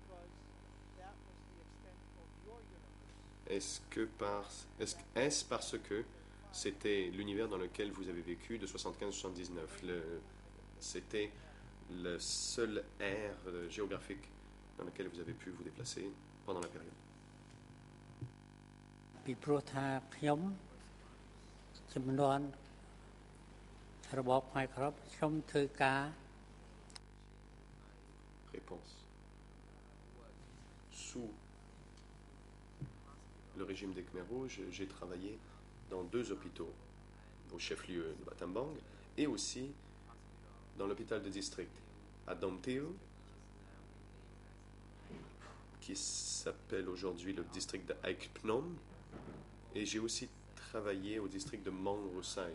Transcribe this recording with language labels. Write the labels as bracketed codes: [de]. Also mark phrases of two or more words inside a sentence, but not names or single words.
[fr] Est-ce parce que c'était l'univers dans lequel vous avez vécu de 75-79? C'était le seul aire géographique dans lequel vous avez pu vous déplacer pendant la période? [km] ពីព្រោះថាខ្ញុំចំនួនរបបខ្មែរក្រមខ្ញុំធ្វើការ [fr] Réponse. Sous le régime des Khmers rouges, j'ai travaillé dans 2 hôpitaux, au chef-lieu de Battambang et aussi dans l'hôpital de district à Domteo, qui s'appelle aujourd'hui le district de Aikpnom, et j'ai aussi travaillé au district de Mangrosai.